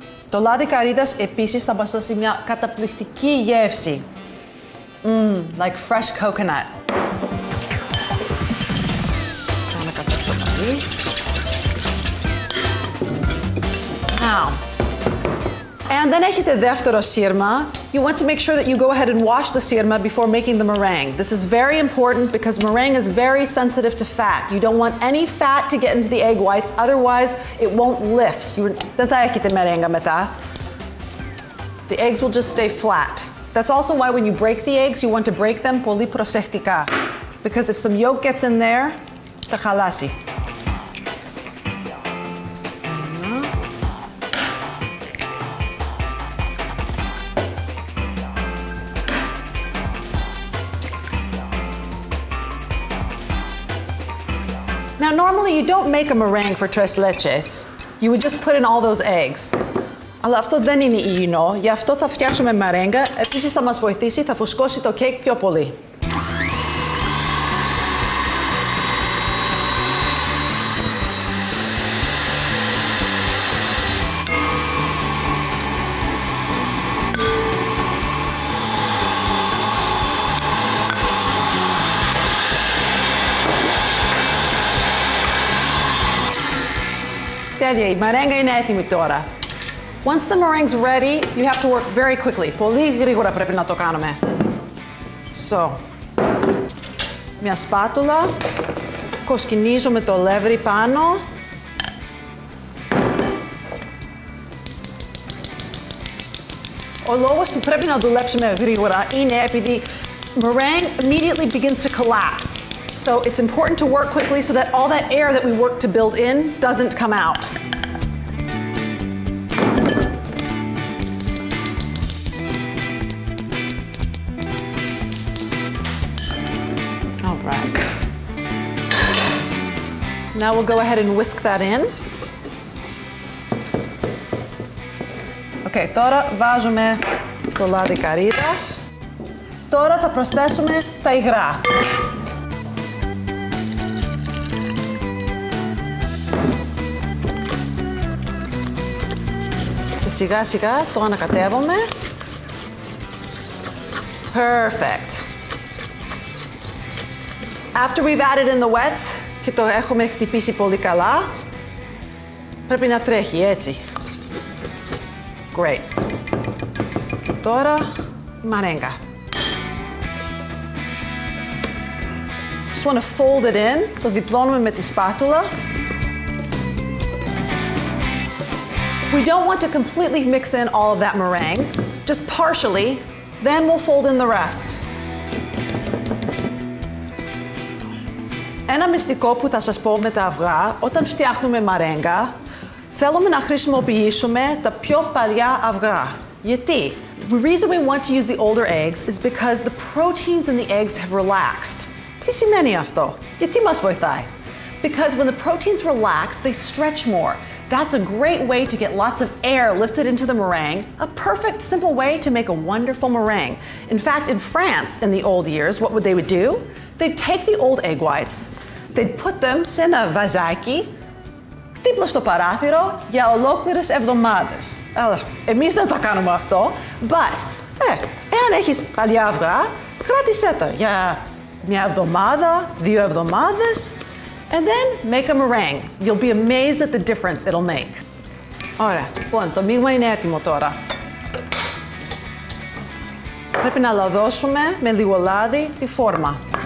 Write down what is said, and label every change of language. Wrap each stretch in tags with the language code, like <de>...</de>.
<el>Το λάδι καρύδας επίσης θα μας δώσει μια καταπληκτική γεύση.</el> <en>Like fresh coconut.</en> <el>Θα κατέψω πάλι.</el> <en>Now. And then</en> <el>έχετε δεύτερο σύρμα.</el> <en>You want to make sure that you go ahead and wash the sirma before making the meringue. This is very important because meringue is very sensitive to fat. You don't want any fat to get into the egg whites, otherwise it won't lift.</en> <el>Δεν θα έχετε μερέγγα μετά.</el> <en>The eggs will just stay flat. That's also why when you break the eggs, you want to break them</en> <el>πολύ προσεκτικά.</el> <en>Because if some yolk gets in there,</en> <el>θα χαλάσει.</el> <en>Now, normally you don't make a meringue for tres leches. You would just put in all those eggs.</en> <el>Αλλά αυτό δεν είναι υγιεινό, γι' αυτό θα φτιάξουμε μαρέγγα. Επίσης θα μας βοηθήσει, θα φουσκώσει το κέικ πιο πολύ. Τέλεια, η μαρέγγα είναι έτοιμη τώρα.</el> <en>Once the meringue's ready, you have to work very quickly.</en> <el>Πολύ γρήγορα πρέπει να το κάνουμε. So, μια σπάτουλα, κοσκινίζουμε το αλεύρι πάνω. Ο λόγος που πρέπει να δουλέψουμε γρήγορα είναι επειδή</el> <en>meringue immediately begins to collapse. So it's important to work quickly so that all that air that we work to build in doesn't come out. All right. Now we'll go ahead and whisk that in.</en> <el>Okay, τώρα βάζουμε το λάδι καρύδας. Τώρα θα προσθέσουμε τα υγρά. Σιγά σιγά το ανακατεύουμε.</el> <en>Perfect. After we've added in the wets</en> <el>και το έχουμε χτυπήσει πολύ καλά, πρέπει να τρέχει έτσι. Great. Και τώρα η μαρέγγα.</el> <en>Just want to fold it in.</en> <el>Το διπλώνουμε με τη σπάτουλα.</el> <en>We don't want to completely mix in all of that meringue, just partially, then we'll fold in the rest.</en> <el>Ένα μυστικό που θα σας πω με τα αυγά, όταν φτιάχνουμε μαρέγγα, θέλουμε να χρησιμοποιήσουμε τα πιο παλιά αυγά. Γιατί?</el> <en>The reason we want to use the older eggs is because the proteins in the eggs have relaxed.</en> <el>Τι σημαίνει αυτό? Γιατί μας βοηθάει?</el> <en>Because when the proteins relax, they stretch more. That's a great way to get lots of air lifted into the meringue, a perfect, simple way to make a wonderful meringue. In fact, in France, in the old years, what they would do? They'd take the old egg whites, they'd put them in a vazaki,</en> <el>δίπλα στο παράθυρο για ολόκληρες εβδομάδες. Αλλά εμείς δεν τα κάνουμε αυτό, but, εάν έχεις παλιά αυγά, κράτησέ τα για μια εβδομάδα, 2 εβδομάδες,</el> <en>and then make a meringue. You'll be amazed at the difference it'll make.</en> <el>Ωραία, λοιπόν, το μείγμα είναι έτοιμο τώρα. Πρέπει να λαδώσουμε με λίγο λάδι τη φόρμα.</el>